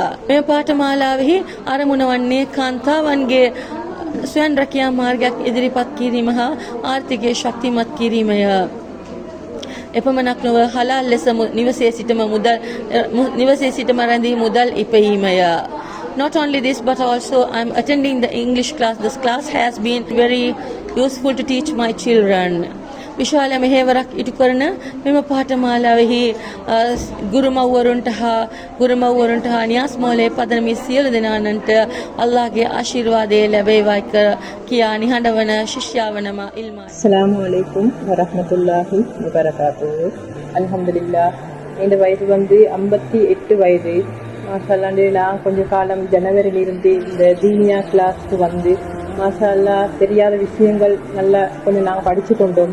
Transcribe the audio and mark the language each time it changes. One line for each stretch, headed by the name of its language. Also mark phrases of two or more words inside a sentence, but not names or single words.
Sinhala: මෙම පාඨමාලාවෙහි අරමුණ වන්නේ කාන්තාවන්ගේ ස්වයං රැකියා මාර්ගයක් ඉදිරිපත් කිරීම හා ආර්ථිකය ශක්තිමත් කිරීමය. එපමණක් නොව හලාල් ලෙස නිවසේ සිටම රැඳී මුදල් ඉපයීමය.
English: Not only this but also I'm attending the English class. This class has been very useful to teach my children.
Sinhala: විශාල මෙහෙවරක් ඉටු කරන මෙම පාඨමාලාවෙහි ගුරුමව්වරුන්ට හා නියාස් මෞලවි පදනමේ සියලු දෙනානන්ට අල්ලාහ්ගේ ආශිර්වාදය ලැබේවා කියා නිහඬවන ශිෂ්‍යාවනම ඉල්මා.
Arabic: السلام عليكم ورحمة الله وبركاته.
Tamil: அல்ஹம்துலில்லாஹ். இந்த வயது வந்து 58 வயது. மாஷாஅல்லாஹ் நான் கொஞ்ச காலம் ஜனவரியிலிருந்து இந்த தீனியா கிளாஸ்க்கு வந்து மாஷாஅல்லாஹ் தெரியாத விஷயங்கள் நல்லா கொஞ்சம் நாங்கள் படித்து கொண்டோம்.